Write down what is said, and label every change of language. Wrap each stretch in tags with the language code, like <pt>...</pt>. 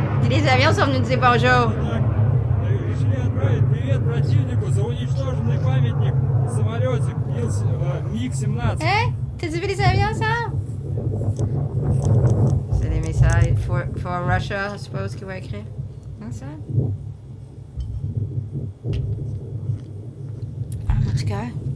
<fr>Les avions sont venus nous dire bonjour.</fr> <ru>Решили отправить привет противнику за уничтоженный памятник самолетик МиГ-17.</ru> <fr>Hein? T'as vu les avions, ça? C'est des</fr> <en>messages for Russia, I suppose,</en> <fr>qu'il va écrire. Non, ça? Ah, en tout cas.</fr>